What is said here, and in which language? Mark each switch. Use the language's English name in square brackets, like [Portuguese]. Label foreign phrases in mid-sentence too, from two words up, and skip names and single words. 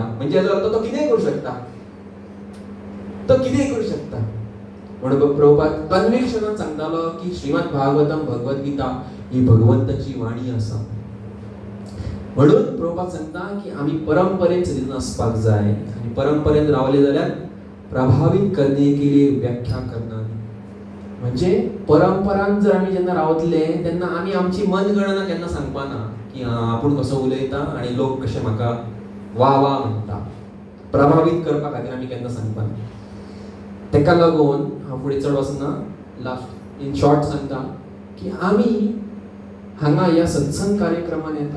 [Konkani] म्हणजे याचो अर्थ तो कितेंय करू शकता, तो कितेंय करू शकता. म्हणून प्रभुपाद कन्विक्शनान सांगतालो की श्रीमद भागवतम भगवद्गीता ही भगवंताची वाणी आसा. म्हणून प्रभुपाद सांगता की आम्ही परंपरेन सदिन आसपाक जाय आणि परंपरेन रावले जाल्यार [Hindi] प्रभावित करने के लिए व्याख्या करना. [Konkani] म्हणजे परंपरांक जर आम्ही जेन्ना रावतले तेन्ना आम्ही आमची मनगणना केन्ना सांगपाना की आपूण कसो उलयता आणि लोक कशे म्हाका वा वा म्हणटा. प्रभावित करपा खातीर आमी केन्ना सांगपाना. तेका लागून हांव फुडें चड वचना, [English] last in short [Konkani] सांगता की आमी हांगा ह्या सत्संग कार्यक्रमान येता.